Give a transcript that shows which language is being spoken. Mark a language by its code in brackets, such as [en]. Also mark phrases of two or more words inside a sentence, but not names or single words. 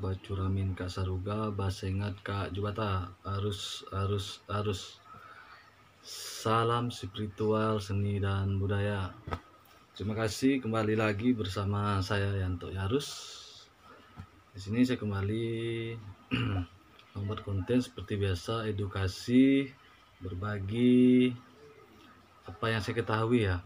[knx] Bacuramin Kak Saruga Basengat Kak Jubata arus [id] salam spiritual seni dan budaya. Terima kasih kembali lagi bersama saya Yanto Yarus. Di sini saya kembali membuat konten seperti biasa, edukasi, berbagi apa yang saya ketahui ya.